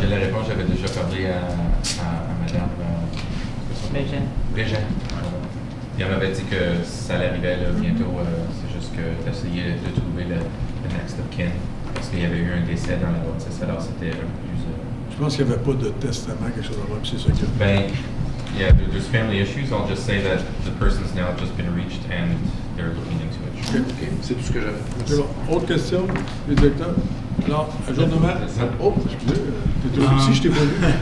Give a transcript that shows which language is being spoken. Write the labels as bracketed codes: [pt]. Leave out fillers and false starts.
[fr] J'ai la réponse, j'avais déjà parlé à Mme Régent. Puis elle m'avait dit que ça arrivait là, bientôt. C'est juste que d'essayer de trouver le next of kin. Parce qu'il y avait eu un décès dans la notice, alors c'était un peu plus... Je pense qu'il n'y avait pas de testament, quelque chose comme ça, c'est ça qu'il y a. [en] Ben, yeah, there's family issues. I'll just say that the person's now just been reached and they're looking into it. [fr] OK, c'est tout ce que j'avais. C'est bon. Autre question, les directeurs? Alors, ajournement. Oh, excusez, t'es aussi, je t'ai pas vu.